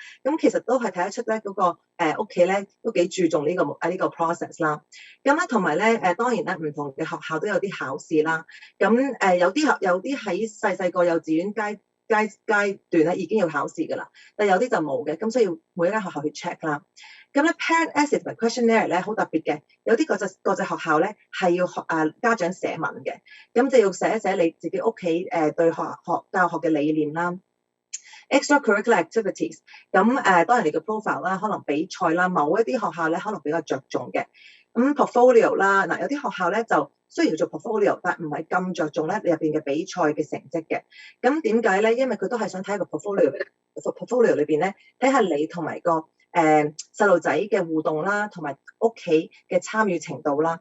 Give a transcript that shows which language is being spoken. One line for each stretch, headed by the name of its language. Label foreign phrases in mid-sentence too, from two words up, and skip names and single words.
Cantonese: 咁其實都係睇得出咧嗰個屋企咧都幾注重呢個 process 啦。咁咧同埋咧當然咧唔同嘅學校都有啲考試啦。咁有啲喺細個幼稚園階段咧已經要考試㗎啦，但有啲就冇嘅，咁所以要每一間學校去 check 啦。咁咧
English: parent essay
Cantonese: 同埋 questionnaire 咧好特別嘅，有啲國際學校咧係要家長寫文嘅，咁就要寫一寫你自己屋企對教學嘅理念啦。
English: Extracurricular activities，
Cantonese: 咁當然你嘅 profile 啦，可能比賽啦，某一啲學校咧可能比較着重嘅。咁 portfolio 啦，嗱有啲學校咧就雖然要做 portfolio， 但唔係咁着重咧你入邊嘅比賽嘅成績嘅。咁點解咧？因為佢都係想睇個 portfolio 裏邊咧，睇下你同埋個細路仔嘅互動啦，同埋屋企嘅參與程度啦。